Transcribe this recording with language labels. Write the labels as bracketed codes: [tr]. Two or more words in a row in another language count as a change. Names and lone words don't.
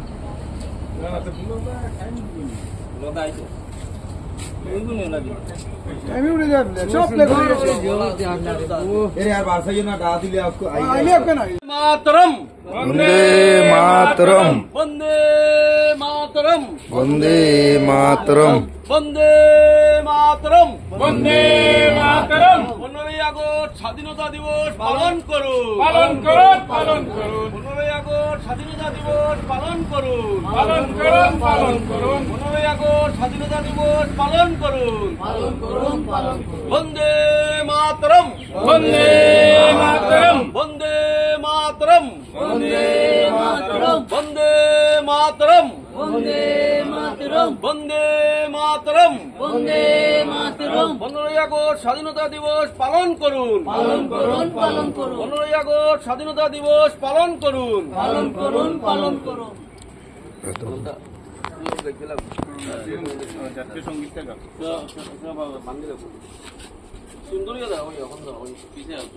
[bn] मातरम বন্দে মাতরম বন্দে মাতরম বন্দে মাতরম বন্দে মাতরম বন্দে মাতরম 15 আগস্ট স্বাধীনতা দিবস পালন করুন পালন করুন পালন করুন 15 আগস্ট স্বাধীনতা দিবস পালন করুন পালন করুন পালন করুন 15 আগস্ট স্বাধীনতা দিবস পালন করুন পালন করুন পালন করুন বন্দে মাতরম বন্দে মাতরম বন্দে মাতরম বন্দে মাতরম বন্দে মাতরম বন্দে মাতরম বন্দে মাতরম বন্দে মাতরম 15 আগস্ট স্বাধীনতা দিবস পালন করুন পালন করুন পালন করুন 15 আগস্ট স্বাধীনতা দিবস পালন করুন পালন করুন পালন করুন জাতীয় সঙ্গীতটা সুন্দর পিছিয়ে